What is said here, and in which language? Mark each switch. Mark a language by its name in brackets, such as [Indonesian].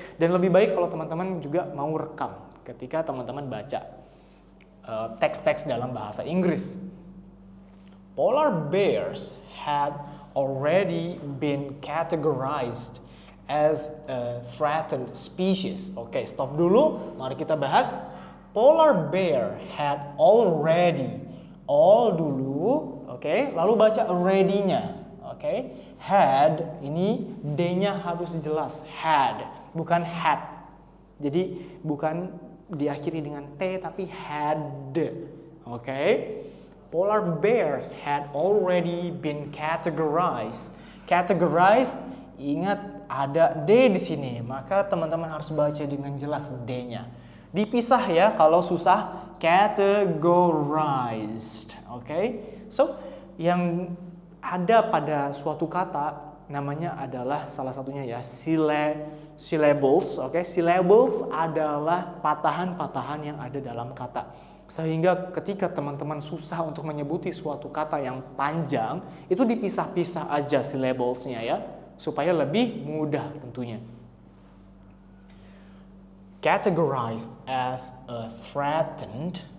[Indonesian] Dan lebih baik kalau teman-teman juga mau rekam ketika teman-teman baca teks-teks dalam bahasa Inggris. [English] Polar bears had already been categorized as a threatened species. [Indonesian] Oke, stop dulu. Mari kita bahas. [English] Polar bear had already. [Indonesian] All dulu, oke. Lalu baca already-nya. Oke. Had, ini D-nya harus jelas. Had, bukan had. Jadi bukan diakhiri dengan T tapi had. Oke. [English] Polar bears had already been categorized. [Indonesian] Categorized, ingat ada D di sini, maka teman-teman harus baca dengan jelas D-nya. Dipisah ya kalau susah, categorized. Oke. So, yang ada pada suatu kata namanya adalah salah satunya ya syllables. Oke, syllables adalah patahan-patahan yang ada dalam kata. Sehingga ketika teman-teman susah untuk menyebuti suatu kata yang panjang, itu dipisah-pisah aja syllables-nya ya, supaya lebih mudah tentunya. [English] Categorized as a threatened.